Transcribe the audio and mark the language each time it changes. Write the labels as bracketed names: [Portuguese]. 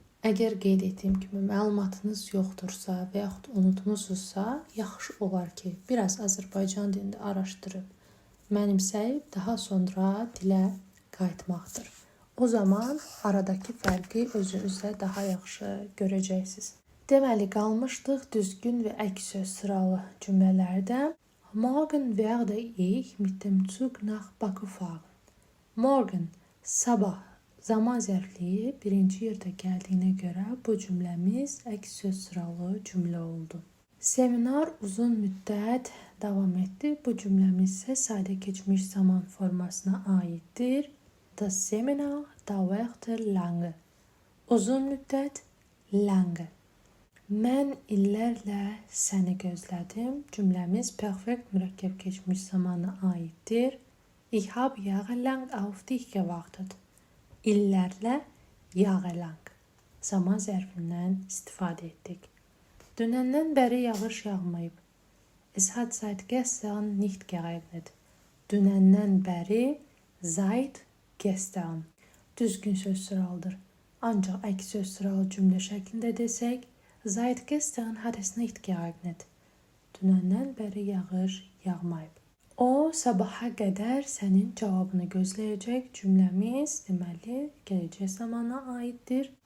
[Azerbaijani] Əgər qeyd etdiyim kimi məlumatınız yoxdursa və yaxud unutmusunuzsa, yaxşı olar ki, biraz Azərbaycan dilində araşdırıb, mənimsəyib, daha sonra dilə qayıtmaqdır. O zaman aradakı fərqi özünüzdə daha yaxşı görəcəksiniz. Deməli, qalmışdıq düzgün və əks söz sıralı cümlələrdə. [German] Morgen werde ich mit dem Zug nach Bakü fahren. [Azerbaijani] Morgen, sabah. Zaman zərfliyi birinci yerdə gəldiyinə görə bu cümləmiz əks söz sıralı cümlə oldu. Seminar uzun müddət davam etdi. Bu cümləmiz isə sadə keçmiş zaman formasına aiddir. [German] Das Seminar dauerte lange. [Azerbaijani] Uzun müddət, lange. Mən illərlə səni gözlədim. Cümləmiz perfekt mürəkkəb keçmiş zamana aiddir. [German] Ich habe jahrelang auf dich gewartet. [Azerbaijani] İllərlə yağelang. Zaman zərfindən istifadə etdik. Dünəndən bəri yağış yağmayıb. [German] Es hat seit gestern nicht geregnet. [Azerbaijani] Dünəndən bəri [German] seit gestern. [Azerbaijani] Düzgün söz sıralıdır. Ancaq əks söz sıralı cümlə şəklində desək, [German] seit gestern hat es nicht geregnet. [Azerbaijani] Dünəndən bəri yağış yağmayıb. O, sabaha qədər sənin cavabını gözləyəcək cümləmiz, deməli, gələcək zamana aiddir.